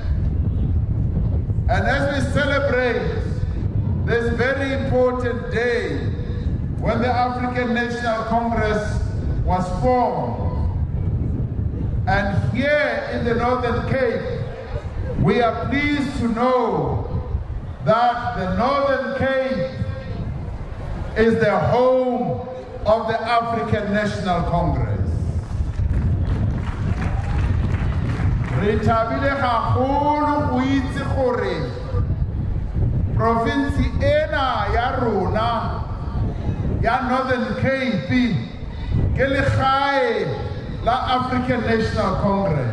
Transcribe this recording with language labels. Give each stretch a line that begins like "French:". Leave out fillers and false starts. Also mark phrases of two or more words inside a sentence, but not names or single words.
English: And as we celebrate this very important day when the African National Congress was formed, and here in the Northern Cape, we are pleased to know that the Northern Cape is the home of the African National Congress.
Tswana: Re thabile gagolo go itse gore province ena ya rona ya Northern Cape ke legae la African National Congress.